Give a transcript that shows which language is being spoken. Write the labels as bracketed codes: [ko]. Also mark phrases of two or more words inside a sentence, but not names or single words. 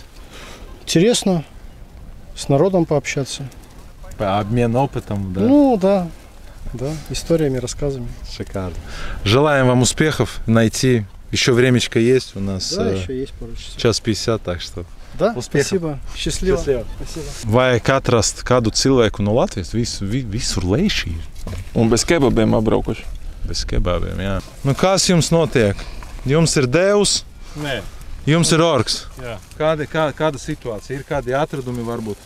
[ru] интересно с народом пообщаться. Обмен опытом, да? Ну, да. Да, историями, рассказами. Шикарно. Желаем вам успехов найти. Еще времечко есть у нас. Да, еще есть пару часов. Час 50, так что. Да, Успехов. спасибо. Счастливо. Счастливо. Спасибо. [lv] Vai atrast kādu cilvēku no Latvijas? Visur lejšī ir. Un bez kebabiem apbraukuši. Bez kebabiem, jā. Nu, kas jums notiek? Jums ir Deus, Nē. jums ir orks. Jā. Kāda situācija? Ir kādi atradumi varbūt?